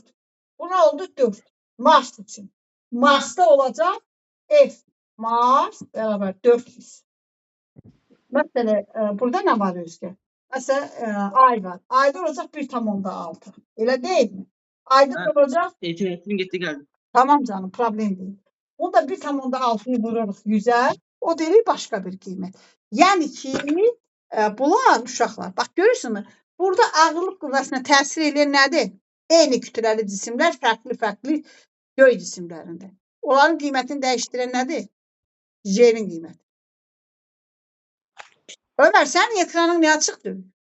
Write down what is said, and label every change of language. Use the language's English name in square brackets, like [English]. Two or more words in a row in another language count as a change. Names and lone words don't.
[Azerbaijani] Buna oldu 4. Mars üçün. Marsda olacaq F. Mars bərabər 400. Məsələn burada nə var özgə? Məsələn ay var. Ayda olacaq 1,6. Elə deyilmi? Ayda Hə. olacaq. [Turkish] İnternetim gitti geldi. Tamam canım, problem değil. Bunda 1,6'yı vururuz 100'e, [Azerbaijani] o deyil başka bir qiymət. Yəni ki, bunlar uşaqlar, bax görürsünüz, burada ağırlıq qüvvəsinə təsir edən nədir? Eyni kütləli cisimlər fərqli göy cisimlərində. Onların qiymətini dəyişdirən nədir? J'nin qiyməti. Ömer, sənin ekranın niyə açıqdır?